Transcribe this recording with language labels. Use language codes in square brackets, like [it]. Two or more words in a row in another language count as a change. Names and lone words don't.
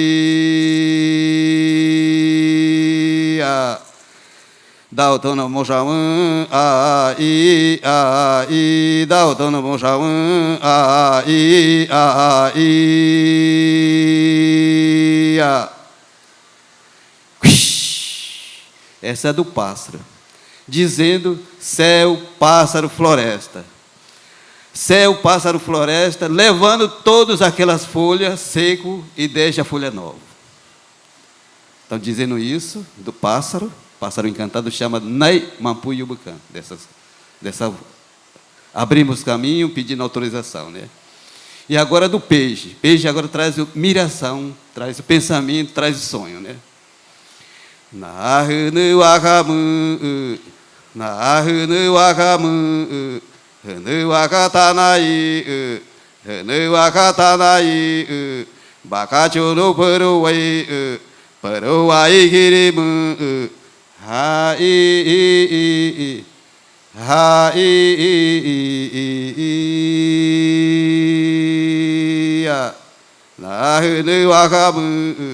[cbs] I a Dao tono mo shawen a I a I Dao tono mo shawen a I a I a [pt] Essa é do pássaro, dizendo céu, pássaro, floresta. Céu, pássaro, floresta, levando todas aquelas folhas seco e deixa a folha nova. Estão dizendo isso do pássaro. Pássaro encantado chama Nai Mampu Yubukan. Abrimos caminho pedindo autorização, né? E agora do peixe. Peixe agora traz miração, traz o pensamento, traz o sonho, né? [cbs] Nahunu wakamu, nahunu wakamu, hunu wakatanai, hunu wakatanai, bakacho no paruwai, paruwai kirimu, ha I ha I nahunu wakamu.